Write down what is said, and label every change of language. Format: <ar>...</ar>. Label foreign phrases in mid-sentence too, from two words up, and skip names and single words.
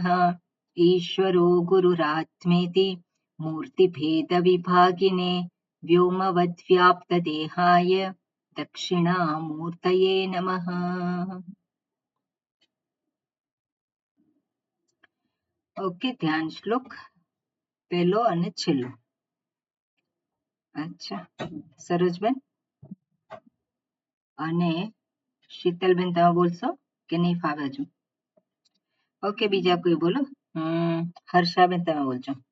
<sa>ईश्वरो गुरुरात्मेति मूर्तिभेदविभागिने व्योमवद्व्याप्तदेहाय दक्षिणामूर्तये नमः।</sa> <gu>ઓકે, ધ્યાન શ્લોક પહેલો અને છેલ્લો. અચ્છા, સરોજબેન અને શીતલબેન તમે બોલશો કે નહીં ફાવે હજુ? ઓકે, બીજા કોઈ બોલો. હર્ષાબેન તમે બોલજો.</gu>